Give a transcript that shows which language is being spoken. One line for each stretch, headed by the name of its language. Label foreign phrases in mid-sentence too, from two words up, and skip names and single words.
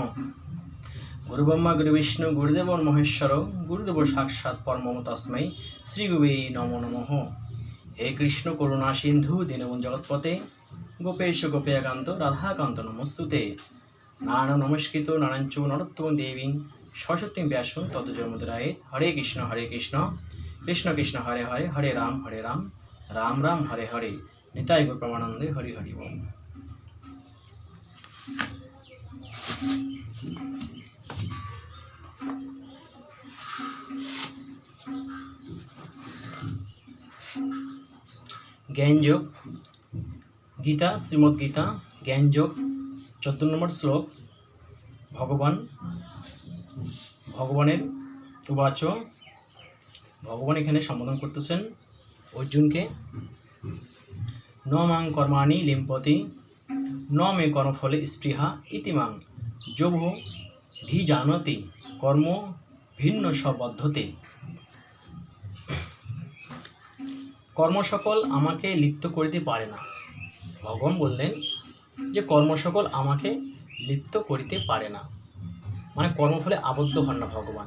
Sanskrit: गुरु ब्रह्मा गुरु विष्णु गुरुदेव महेश्वर गुरुदेव साक्षात् परम तस्मै श्री गुरुवे नमो नमः। हे कृष्ण करुणा सिंधु दीनबंधु जगत्पते गोपेश गोपीकांत राधाकांत नमस्तुते। नारायण नमस्कृत नारायण नरोत्तम देवी सरस्वती व्यास ततो जयमुद्राय। हरे कृष्ण कृष्ण कृष्ण हरे हरे हरे राम राम राम हरे हरे।
Bangla: নিতাই গৌর প্রেমানন্দে হরি হরি বোল।
Sanskrit: ज्ञान योग गीता श्रीमद् गीता ज्ञान योग 14
Bangla: নম্বর শ্লোক। ভগবানের উবাচ, ভগবান এখানে সম্বোধন করতেছেন অর্জুনকে।
Sanskrit: न मां कर्माणि लिम्पति न मे कर्मफले स्पृहा इति मां जो भिजानति कर्म ভিন্ন সবদ্ধতে।
Bangla: কর্ম সকল আমাকে লিপ্ত করিতে পারে না। ভগবান বললেন যে কর্ম সকল আমাকে লিপ্ত করিতে পারে না, মানে কর্মফলে আবদ্ধ হন না ভগবান।